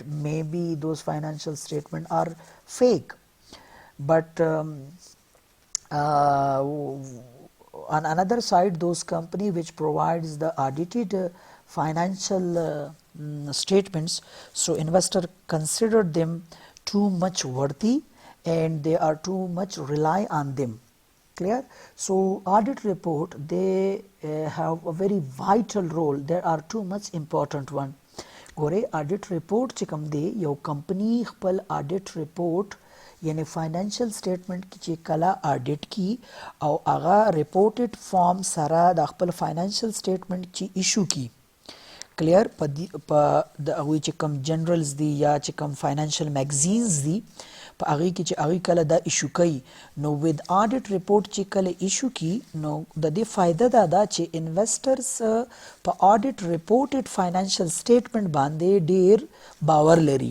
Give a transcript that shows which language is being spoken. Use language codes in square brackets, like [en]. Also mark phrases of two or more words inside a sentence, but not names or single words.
[en] Maybe those financial statement are fake, but on another side, those company which provides the audited financial statements, so investor consider them too much worthy and they are too much rely on them. Clear? So audit report, they have a very vital role. There are too much important one. [ps] गोरे [en] audit report [ps] چې کوم دی یو کمپنی خپل [en] audit report [ps] یعنی [en] financial statement [ps] کې چې کله اډیټ کی او هغه [en] reported form [ps] سره د خپل [en] financial statement [ps] چې ایشو کی کلیر په د هغوی چې کوم جنرالز دي یا چې کوم [en] financial magazines [ps] دي په هغې کې چې هغوی کله دا ایشو کوي نو ود [en] audit report [ps] چې کله ایشو کی نو د دې فایده دا ده چې انویسټرز په [en] audit reported financial statement [ps] باندې ډیر باور لري.